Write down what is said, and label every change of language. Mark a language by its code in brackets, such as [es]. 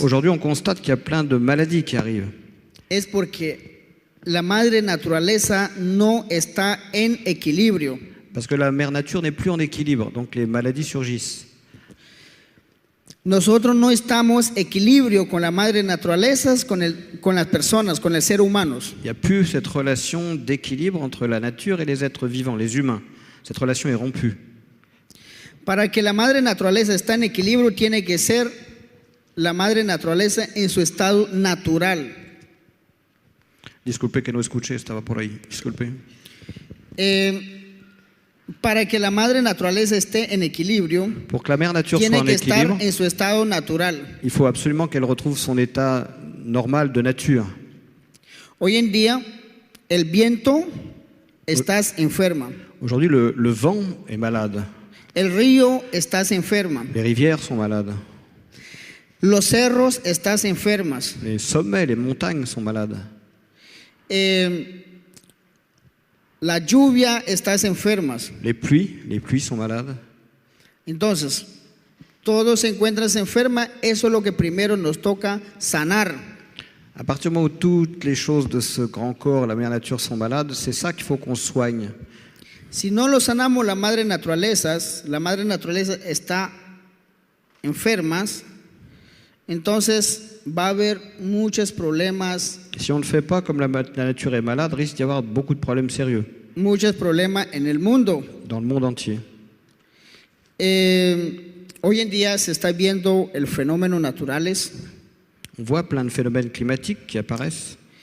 [fr] Aujourd'hui, on constate qu'il y a plein de maladies qui arrivent. [es] Es porque la madre naturaleza no está en equilibrio. [fr] Parce que la mère nature n'est plus en équilibre, donc les maladies surgissent. [es] Nosotros no estamos en equilibrio con la madre naturaleza, con las personas, con el ser humano. [fr] Il n'y a plus cette relation d'équilibre entre la nature et les êtres vivants, les humains. Cette relation est rompue. [es] Para que la madre naturaleza esté en equilibrio, tiene que ser la madre naturaleza en su estado natural. Disculpe que no escuché, estaba por ahí. Disculpe. Para que la madre naturaleza esté en equilibrio, [fr] Pour que la mère nature soit [es] tiene [fr] en [es] que estar [fr] équilibre, [es] en su estado natural. [fr] il faut absolument qu'elle retrouve son état normal de nature. [es] Hoy en día, el viento, estás enferma. [fr] Aujourd'hui, le vent est malade. [es] El río, estás enferma. [fr] Les rivières sont malades. [es] Los cerros, estás enfermas. [fr] Les sommets, les montagnes sont malades. [es] La lluvia, estás enfermas. [fr] Les pluies sont malades. [es] Entonces, todos se encuentran enfermas. Eso es lo que primero nos toca sanar. [fr] À partir du moment où toutes les choses de ce grand corps, la mère nature, sont malades, c'est ça qu'il faut qu'on soigne. [es] Si no lo sanamos, la madre naturaleza está enfermas, entonces va a haber muchos problemas, [fr] Et si on ne le fait pas, comme la nature est malade, risque d'y avoir beaucoup de problèmes sérieux [es] muchos problemas en el mundo. [fr] dans le monde entier. [es] Hoy en día se está viendo el fenómeno naturales, [fr] On voit plein de phénomènes climatiques qui apparaissent,